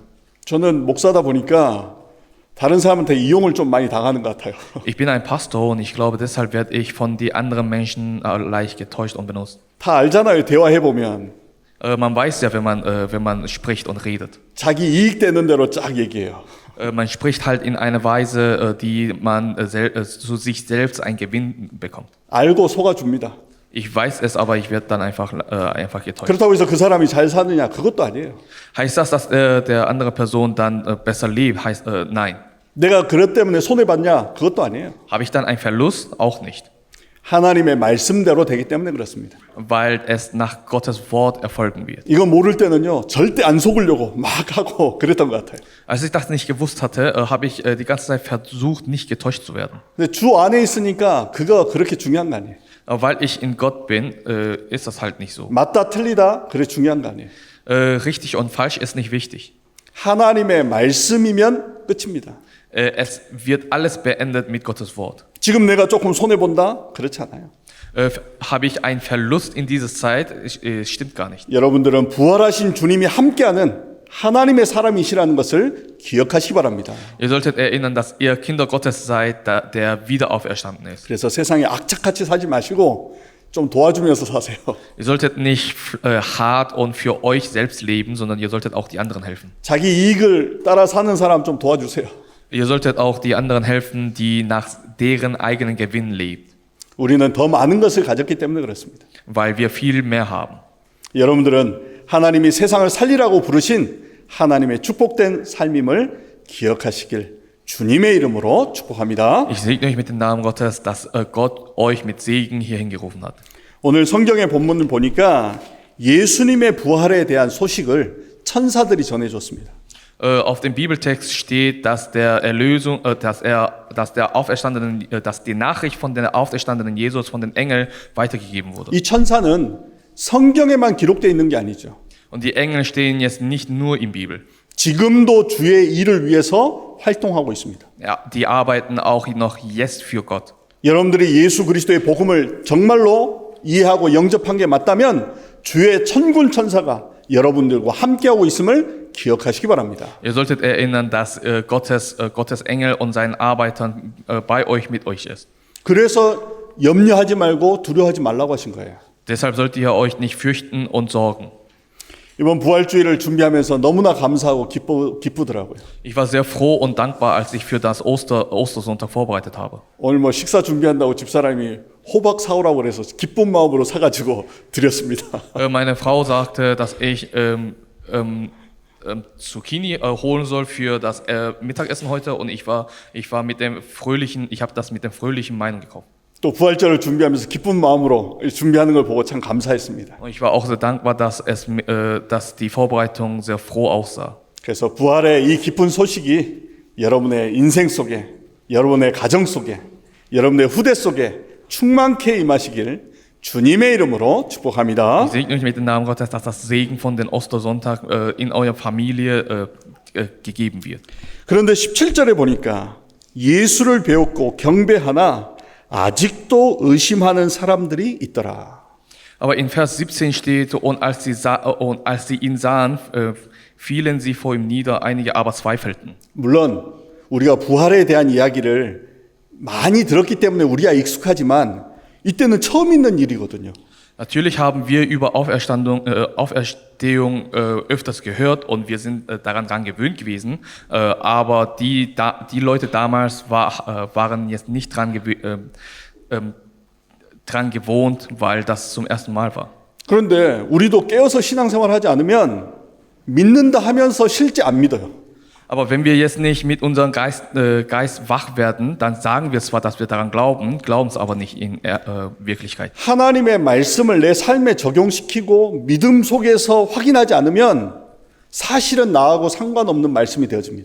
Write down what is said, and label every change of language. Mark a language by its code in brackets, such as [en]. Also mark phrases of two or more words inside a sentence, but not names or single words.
[ko] 저는 목사다 보니까 다른 사람한테 이용을 좀 많이 당하는 것 같아요. [de] Ich bin ein Pastor und ich glaube, deshalb werde ich von den anderen Menschen leicht getäuscht und benutzt. [ko] 다 알잖아요. 대화해 보면 [de] Man weiß ja, wenn man spricht und redet. [ko] 자기 이익 되는 대로 쫙 얘기해요. [de] Man spricht halt in einer Weise, die man zu sich selbst einen Gewinn bekommt. [ko] 알고 속아줍니다. [de] Ich weiß es, aber ich werde dann einfach getäuscht. [ko] 그렇다고 해서 그 사람이 잘 사느냐? 그것도 아니에요. [de] Heißt das, dass der andere Person dann besser lebt? Heißt nein. [ko] 내가 그것 때문에 손해봤냐? 그것도 아니에요. [de] Habe ich dann einen Verlust? Auch nicht. [ko] 하나님의 말씀대로 되기 때문에 그렇습니다. [de] Weil es nach Gottes Wort erfolgen wird. [ko] 이거 모를 때는요, 절대 안 속으려고 막 하고 그랬던 것 같아요. [de] Als ich das nicht gewusst hatte, habe ich die ganze Zeit versucht, nicht getäuscht zu werden. [ko] 근데 주 안에 있으니까 그거 그렇게 중요한 거 아니에요. [de] Aber weil ich in Gott bin, ist das halt nicht so. [ko] 맞다 틀리다 그래 중요한 거 아니에요. [de] Richtig und falsch ist nicht wichtig. [ko] 하나님의 말씀이면 끝입니다. [de] Es wird alles beendet mit Gottes Wort. [ko] 지금 내가 조금 손해본다? 그렇지 않아요. [de] Habe ich einen Verlust in dieser Zeit? Stimmt gar nicht. [ko] 여러분들은 부활하신 주님이 함께하는 하나님의 사람이시라는 것을 기억하시기 바랍니다. [de] Ihr solltet erinnern, dass ihr Kinder Gottes seid, der wieder auferstanden ist. [ko] 그래서 세상에 악착같이 살지 마시고 좀 도와주면서 사세요. [de] Ihr solltet nicht hart und für euch selbst leben, sondern ihr solltet auch die anderen helfen. [ko] 자기 이익을 따라 사는 사람 좀 도와주세요. [de] Ihr solltet auch die anderen helfen, die nach deren eigenen Gewinn lebt, [ko] 우리는 더 많은 것을 가졌기 때문에 그렇습니다. [de] weil wir viel mehr haben. [ko] 여러분들은 하나님이 세상을 살리라고 부르신 하나님의 축복된 삶임을 기억하시길 주님의 이름으로 축복합니다. [de] Ich segne euch mit dem Namen Gottes, dass Gott euch mit Segen hierhin gerufen hat. [ko] 오늘 성경의 본문을 보니까 예수님의 부활에 대한 소식을 천사들이 전해줬습니다. [de] Auf dem Bibeltext steht, dass der Erlösung, dass die Nachricht von der auferstandenen Jesus von den Engeln weitergegeben wurde. [ko] 이 천사는 성경에만 기록되어 있는 게 아니죠. [de] Und die Engel stehen jetzt nicht nur in Bibel. [ko] 지금도 주의 일을 위해서 활동하고 있습니다. [de] Ja, die arbeiten auch noch jetzt für Gott. [ko] 여러분들이 예수 그리스도의 복음을 정말로 이해하고 영접한 게 맞다면 주의 천군 천사가 여러분들과 함께하고 있음을 기억하시기 바랍니다. [de] Ihr solltet erinnern, dass Gottes Engel und seinen Arbeitern bei euch mit euch ist. [ko] 그래서 염려하지 말고 두려워하지 말라고 하신 거예요. [de] Deshalb solltet ihr euch nicht fürchten und sorgen. [ko] 이번 부활주의를 준비하면서 너무나 감사하고 기쁘더라고요. [de] Ich war sehr froh und dankbar, als ich für das Ostersonntag vorbereitet habe. [ko] 오늘 뭐 식사 준비한다고 집사람이 호박 사오라고 그래서 기쁜 마음으로 사가지고 드렸습니다. [de] Meine Frau sagte, dass ich Zucchini holen soll für das Mittagessen heute und ich habe das mit dem fröhlichen Meinung gekauft. [ko] 또 부활절을 준비하면서 기쁜 마음으로 준비하는 걸 보고 참 감사했습니다. [de] Und ich war auch sehr dankbar, dass die Vorbereitung sehr froh aussah. [ko] 그래서 부활의 이 기쁜 소식이 여러분의 인생 속에, 여러분의 가정 속에, 여러분의 후대 속에 충만케 임하시길 주님의 이름으로 축복합니다. [de] Ich segne euch mit dem Namen Gottes, dass das Segen von den Ostersonntag in eurer Familie gegeben wird. [ko] 그런데 17절에 보니까 예수를 배웠고 경배하나 아직도 의심하는 사람들이 있더라. [de] Aber in Vers 17 steht, und als sie ihn sahen, fielen sie vor ihm nieder, einige aber zweifelten. [ko] 물론 우리가 부활에 대한 이야기를 많이 들었기 때문에 우리가 익숙하지만 이때는 처음 있는 일이거든요. [de] Natürlich haben wir über Auferstehung öfters gehört und wir sind daran gewöhnt gewesen, aber die Leute damals waren jetzt nicht dran gewohnt, weil das zum ersten Mal war. [ko] 그런데 우리도 깨어서 신앙생활하지 않으면 믿는다 하면서 실제 안 믿어요. [de] Aber wenn wir jetzt nicht mit unserem Geist wach werden, dann sagen wir zwar, dass wir daran glauben es aber nicht in Wirklichkeit. [ko] 하나님의 말씀을 내 삶에 적용시키고 믿음 속에서 확인하지 않으면 사실은 나하고 상관없는 말씀이 되어집니다.